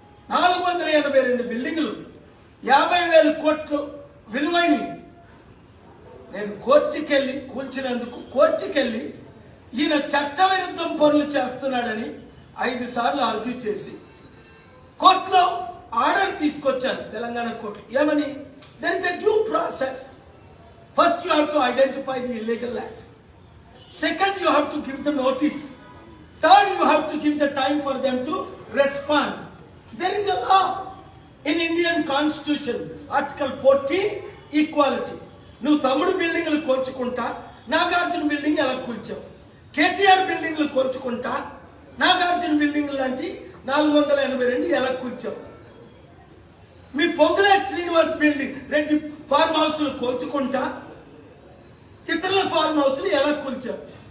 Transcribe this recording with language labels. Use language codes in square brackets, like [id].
[te] 482 బిల్డింగులు, 50,000 కోట్లు విలువైనవి. నేను కోర్టుకెళ్ళి కూల్చినందుకు కోర్టుకెళ్ళి ఈయన చట్టవిరుద్ధం పనులు చేస్తున్నాడని 5 సార్లు ఆర్గ్యూ చేసి కోర్టులో ఆర్డర్ తీసుకొచ్చాను, తెలంగాణ కోర్టు. ఏమని? [en] there is a due process. First you have to identify the illegal act, second you have to give the notice, third you have to give the time for them to respond. There is a law in Indian constitution, article 14, equality. [te] నువ్వు తమ్ముడు బిల్డింగ్లు కోర్చుకుంటా Nagarjuna building ఎలా కూల్చావు, కేటీఆర్ బిల్డింగ్లు కోర్చుకుంటా Nagarjuna building లాంటి 482 ఎలా కూల్చావు, మీ Ponguleti Srinivas building Reddy form హౌస్లు కోల్చుకుంటా ఇతరుల form హౌస్లు ఎలా కూల్చావు.